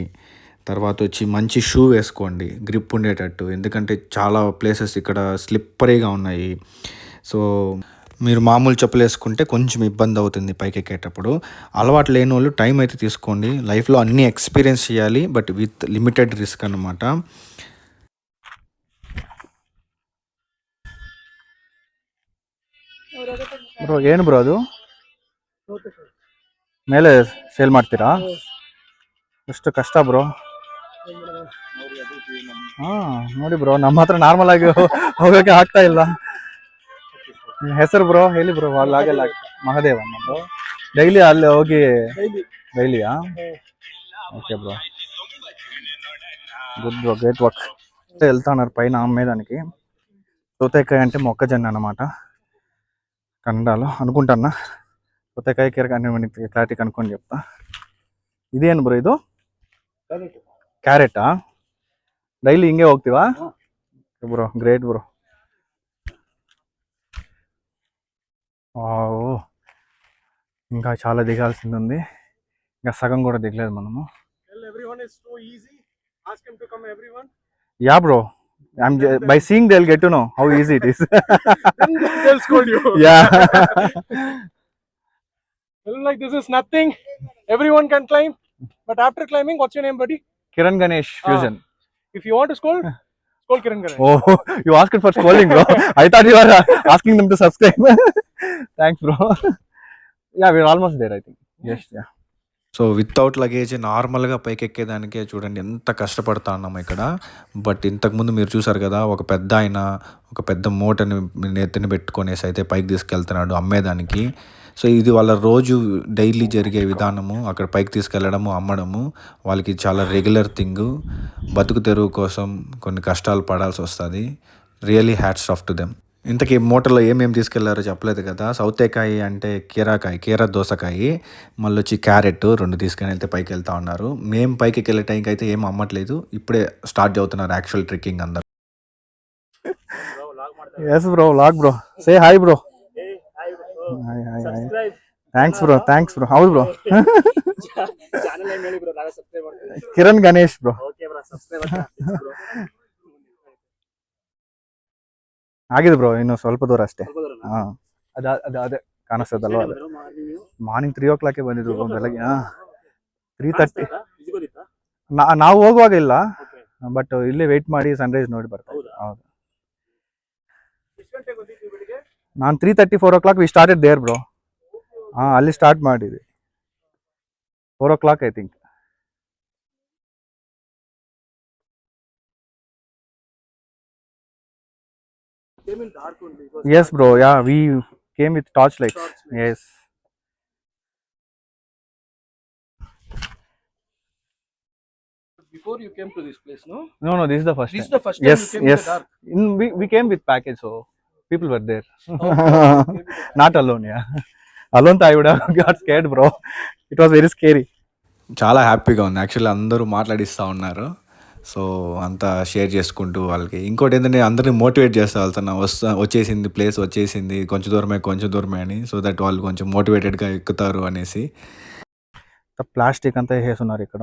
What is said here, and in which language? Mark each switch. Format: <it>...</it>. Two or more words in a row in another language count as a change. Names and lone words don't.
<te>తర్వాత వచ్చి మంచి షూ వేసుకోండి, గ్రిప్ ఉండేటట్టు. ఎందుకంటే చాలా ప్లేసెస్ ఇక్కడ స్లిప్పరీగా ఉన్నాయి. సో మీరు మామూలు చెప్పులు వేసుకుంటే కొంచెం ఇబ్బంది అవుతుంది పైకి ఎక్కేటప్పుడు. అలవాటు లేని వాళ్ళు టైం అయితే తీసుకోండి. లైఫ్లో అన్నీ ఎక్స్పీరియన్స్ చేయాలి,</te> <en>but with limited risk</en> <te>అనమాట.</te> <kn>ಬ್ರೋ ಏನು ಬ್ರೋ ಅದು ಮೇಲೆ ಸೇಲ್ ಮಾಡ್ತೀರಾ? ಎಷ್ಟು ಕಷ್ಟ ಬ್ರೋ. ನೋಡಿ ಬ್ರೋ, ನಮ್ಮ ಹತ್ರ ನಾರ್ಮಲ್ ಆಗಿ ಹೋಗೋಕೆ ಆಗ್ತಾ ಇಲ್ಲ. ನಿಮ್ಮ ಹೆಸರು ಬ್ರೋ ಹೇಳಿ ಬ್ರೋ. ಅಲ್ಲಾಗೆಲ್ಲ ಮಹದೇವ ಬ್ರೋ. ಡೈಲಿ ಅಲ್ಲಿ ಹೋಗಿ ಡೈಲಿಯಾ?</kn> <en>Okay bro, good bro, great work.</en> <te>వెళ్తున్నారు పైన అమ్మేదానికి. సౌతేకాయ అంటే మొక్కజొన్న అనమాట కన్నడలో అనుకుంటున్నా. సౌతేకాయ క్లారిటీ కనుక్కొని చెప్తా. ಇದೇನು ಬ್ರೋ ಇದು? ಕ್ಯಾರೆಟಾ? ಡೈಲಿ ಹಿಂಗೆ ಹೋಗ್ತೀವಾ ಬ್ರೋ?</te> <en>great bro.</en> <te>ఇంకా చాలా దిగాల్సింది ఉంది. ఇంకా సగం కూడా దిగలేదు మనము.</te> <en>yeah bro, by seeing they'll get to know how easy it is. They'll scold you. Yeah. Like this is nothing. Everyone can climb, but after climbing, what's your name, buddy? Kiran Ganesh Fusion. If you want to scold Kiran Ganesh. Oh, you asked for scolding, bro. I thought you were asking them to subscribe. Thanks, bro. Yeah, we're almost there, I think. Yes, yeah.</en> <te>సో</te> <en>without luggage</en> <te>నార్మల్గా పైకి ఎక్కేదానికే చూడండి ఎంత కష్టపడతా ఉన్నాము ఇక్కడ. బట్ ఇంతకుముందు మీరు చూసారు కదా, ఒక పెద్ద ఆయన ఒక పెద్ద మూటని నెత్తిని పెట్టుకొనేసి అయితే పైకి తీసుకెళ్తున్నాడు అమ్మేదానికి. సో ఇది వాళ్ళ రోజు డైలీ జరిగే విధానము. అక్కడ పైకి తీసుకెళ్ళడము, అమ్మడము వాళ్ళకి చాలా</te> <en>regular thing.</en> <te>బతుకు తెరువు కోసం కొన్ని కష్టాలు పడాల్సి వస్తుంది.</te> <en>really hats off to them.</en> <te>ఇంతకీ మూటలో ఏమేమి తీసుకెళ్లారో చెప్పలేదు కదా. సౌతేకాయ అంటే కీర దోసకాయ, మళ్ళీ వచ్చి క్యారెట్ 2 తీసుకొని వెళ్తే పైకి వెళ్తా ఉన్నారు. మేము పైకి వెళ్ళే టైంకి అయితే ఏం అమ్మట్లేదు. ఇప్పుడే స్టార్ట్ అవుతున్నారు</te> <en>actual trekking</en> <te>అందరు.</te> <en>Yes bro, vlog bro. Say hi bro. Hi. Subscribe. Thanks bro. How bro? Channel name</en> <kn>ಹೇಳಿ bro, ನಾಳೆ subscribe ಮಾಡ್ತೀನಿ. Kiran Ganesh bro.</kn> <en>Okay bro,</en> <kn>subscribe ಮಾಡ್ತೀನಿ bro. ಆಗಿದೆ ಬ್ರೋ, ಇನ್ನು ಸ್ವಲ್ಪ ದೂರ ಅಷ್ಟೇ. ಅದೇ ಕಾಣಿಸ್ತದಲ್ವ.</kn> <en>morning 3 o'clock</en> <kn>ಬಂದಿದ್ರು ಬೆಳಗ್ಗೆ. 3:30 ನಾವು ಹೋಗುವಾಗ ಇಲ್ಲ, ಬಟ್ ಇಲ್ಲೇ ವೇಟ್ ಮಾಡಿ ಸನ್ರೈಸ್ ನೋಡಿ ಬರ್ತಾರೆ. ಹೌದು, ನಾನು</kn> <en>3:30 4 o'clock we started there bro.</en> <kn>ಅಲ್ಲಿ ಸ್ಟಾರ್ಟ್ ಮಾಡಿದ್ವಿ</kn> <en>4 o'clock I think. Came in dark only. Yes bro, yeah, we came with torchlights. Yes. Before you came to this place, no? No, this is the first This time. is the first time Yes, you came in yes. the dark. We came with package, so people were there. Okay. Not alone, yeah. Alone I would have got scared bro. It was very scary.</en> <te>చాలా హ్యాపీగా ఉంది యాక్చువల్లీ. అందరూ మాట్లాడిస్తూ ఉన్నారు. సో అంతా షేర్ చేసుకుంటూ వాళ్ళకి. ఇంకోటి ఏంటంటే అందరినీ మోటివేట్ చేస్తా వెళ్తున్నా, వచ్చేసింది ప్లేస్ వచ్చేసింది, కొంచెం దూరమే అని.</te> <en>so that</en> <te>వాళ్ళు కొంచెం మోటివేటెడ్గా ఎక్కుతారు అనేసి. ప్లాస్టిక్ అంతా వేసేస్తున్నారు ఇక్కడ.</te>